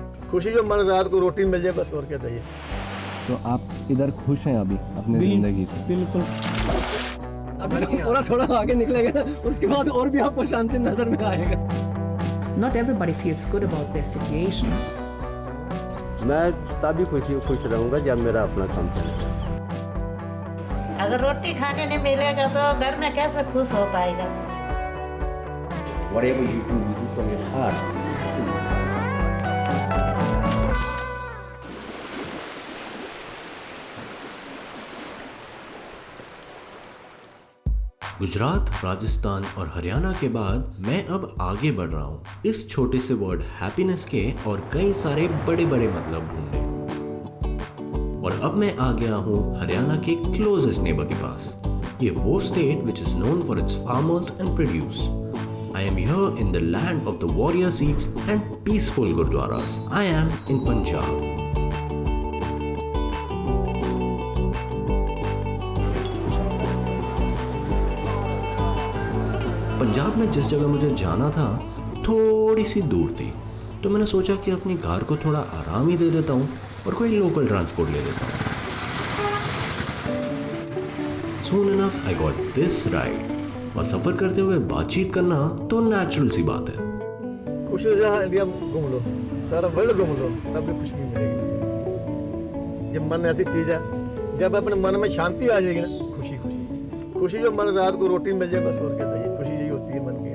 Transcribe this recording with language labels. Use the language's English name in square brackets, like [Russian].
[Hindi] खुशी जो मन रात को रोटी मिल जाए बस, और क्या चाहिए। तो आप इधर खुश हैं अभी अपनी ज़िंदगी से? बिल्कुल। अभी तो पूरा थोड़ा आगे निकलेगा ना, उसके बाद और भी आपको शांति नजर में आएगा। [English] Not everybody feels good about their situation. [Hindi] मैं तभी खुश रहूँगा जब मेरा अपना काम चलेगा। अगर रोटी खाने नहीं मिलेगा तो घर में कैसे खुश हो पाएगा। [English] Whatever you do from your heart. [Hindi] Gujarat, Rajasthan और हरियाणा के बाद मैं अब आगे बढ़ रहा हूँ इस छोटे से वर्ड हैप्पीनेस के और कई सारे बड़े बड़े मतलब ढूंढने। और अब मैं आ गया हूँ हरियाणा के क्लोजेस्ट नेबर के पास। [English] ये वो state which is known for its farmers and produce. I am here in the land of the warrior Sikhs and peaceful gurdwaras. I am in Punjab. [Hindi] पंजाब में जिस जगह मुझे जाना था थोड़ी सी दूर थी, तो मैंने सोचा कि अपनी कार को थोड़ा आराम ही दे देता हूँ और कोई लोकल ट्रांसपोर्ट ले लेता हूँ। [English] Soon enough I got this ride। [Hindi] और सफ़र करते हुए बातचीत करना तो नेचुरल सी बात है। खुशी से जहाँ इंडिया घूम लो, सारा वर्ल्ड घूम लो, तब भी खुशी नहीं मिलेगी। जब मन ऐसी चीज़ है, जब अपने मन में शांति आ जाएगी ना, खुशी खुशी खुशी जो मन रात को रोटी मिल जाए बस, और क्या चाहिए। खुशी यही होती है मन की।